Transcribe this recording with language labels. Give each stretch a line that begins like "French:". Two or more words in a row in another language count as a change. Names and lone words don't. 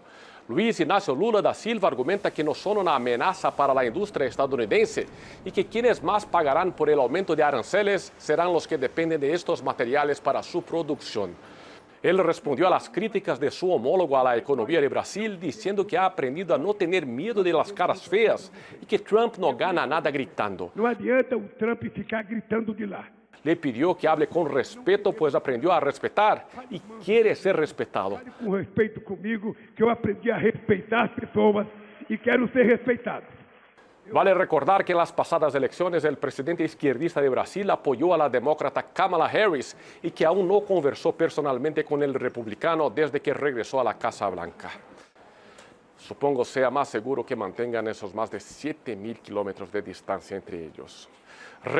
Spanish: Luiz Inácio Lula da Silva argumenta que no son una amenaza para la industria estadounidense y que quienes más pagarán por el aumento de aranceles serán los que dependen de estos materiales para su producción. Él respondió a las críticas de su homólogo a la economía de Brasil, diciendo que ha aprendido a no tener miedo de las caras feas y que Trump no gana nada gritando.
Portuguese: No adianta o Trump ficar gritando de lá.
Spanish: Le pidió que hable con respeto, pues aprendió a respetar y quiere ser respetado.
Portuguese: Com respeito comigo, que eu aprendi a respeitar as pessoas e quero ser respeitado.
Spanish: Vale recordar que en las pasadas elecciones el presidente izquierdista de Brasil apoyó a la demócrata Kamala Harris y que aún no conversó personalmente con el republicano desde que regresó a la Casa Blanca. Supongo sea más seguro que mantengan esos más de 7.000 kilómetros de distancia entre ellos.